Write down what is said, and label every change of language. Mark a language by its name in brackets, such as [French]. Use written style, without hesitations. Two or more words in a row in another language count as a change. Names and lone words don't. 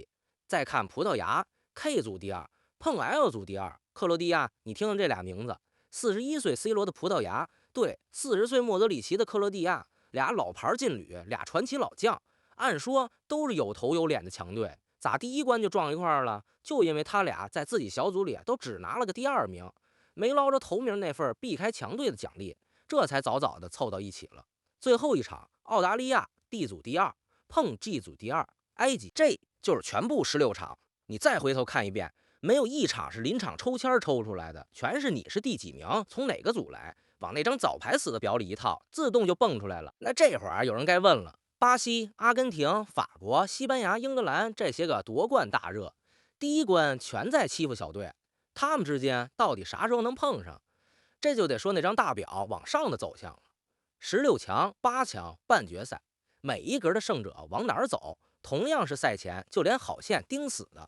[Chinese] 再看葡萄牙 K 組第2碰 L 組第2克羅地亞，你听听這倆名字，41歲 C 羅的葡萄牙對40歲莫德里奇的克羅地亞，倆老牌劲旅，倆傳奇老將，按說都是有頭有臉的強隊，咋第一關就撞一塊了？就因為他倆在自己小組裡都只拿了個第2名，沒撈着頭名那份避開強隊的獎勵。這才早早的湊到一起了。最後一场，澳大利亚 D 組第二碰 G 組第二，埃及，这就是全部16场。你再回头看一遍，没有一场是临场抽签抽出来的，全是你是第幾名，从哪个組來，往那張早排死的表裡一套，自動就蹦出來了。那這會兒有人該問了，巴西、阿根廷、法國、西班牙、英格蘭這些個奪冠大熱，第一關全在欺負小隊，他們之間到底啥時候能碰上？這就得說那張大表往上的走向了。16強、8強、半決賽，每一格的勝者往哪兒走，同樣是賽前就連好線盯死的。